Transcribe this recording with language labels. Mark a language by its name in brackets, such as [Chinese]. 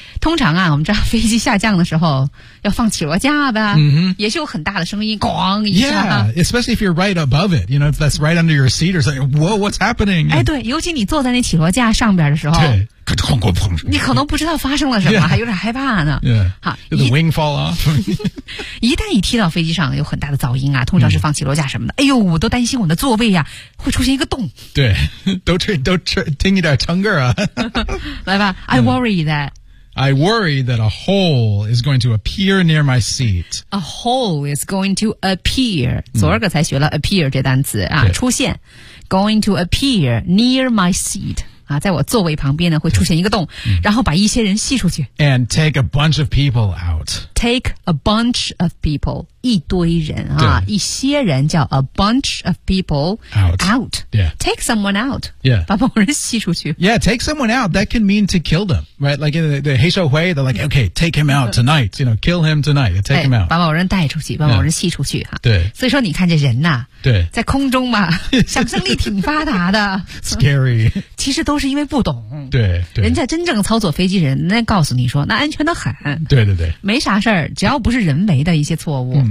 [Chinese] 通常啊我们知道飞机下降的时候要放起落架吧、 mm-hmm. 也是有很大的声音咣一下。 [English] Yeah, especially if you're right above it, you know, if that's right under your seat or something, whoa, what's happening? [Chinese] 哎对尤其你坐在那起落架上边的时候。对你可能不知道发生了什么、 [English] yeah. [Chinese] 还有点害怕呢。 [English] Yeah. [Chinese] 好 [English] Did the wing fall off? [Chinese] 一旦一踢到飞机上有很大的噪音啊通常是放起落架什么的。哎呦我都担心我的座位啊会出现一个洞。对 都听一点腾格啊。来吧 [English] I worry that. I worry that a hole is going to appear near my seat. A hole is going to appear. [Chinese] 昨儿个才学了 appear 这单词啊出现。 [English] Going to appear near my seat. [Chinese] 啊、在我座位旁边呢会出现一个洞、嗯、然后把一些人吸出去 [English] And take a bunch of people out Take a bunch of people [Chinese] 一堆人啊，一些人叫 [English] a bunch of people out、yeah. Take someone out、 yeah. [Chinese] 把某人吸出去 [English] Yeah, take someone out That can mean to kill them Right, like in the 黑社会 They're like, okay, take him out tonight You know, kill him tonight Take、 [Chinese] 哎、 [English] him out [Chinese] 把某人带出去把某人吸出去、 [English] yeah. [Chinese] 啊、对所以说你看这人呐、啊对在空中嘛想象力挺发达的。 [English] Scary. [Chinese] 其实都是因为不懂。对。人家真正操作飞机人那告诉你说那安全的很。对对对。没啥事儿只要不是人为的一些错误。